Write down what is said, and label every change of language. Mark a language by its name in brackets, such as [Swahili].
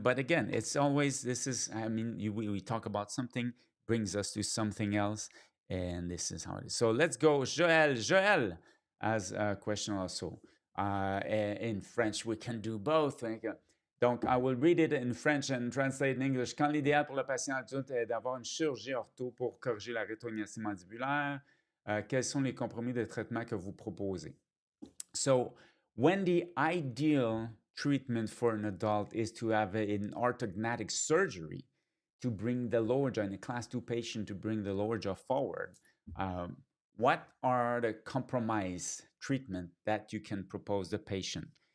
[English] But again, it's always, this is, I mean, we talk about something, brings us to something else. And this is how it is. So let's go. Joël. Joël has a question also. In French, we can do both. Donc, I will read it in French and translate in English. [French] Quand l'idéal pour le patient adulte est d'avoir une chirurgie ortho pour corriger la rétrognathie mandibulaire, quels sont les compromis de traitement que vous proposez? [English] So, when the ideal treatment for an adult is to have an orthognathic surgery to bring the lower jaw, in a class 2 patient, to bring the lower jaw forward, what are the compromise treatment that you can propose the patient?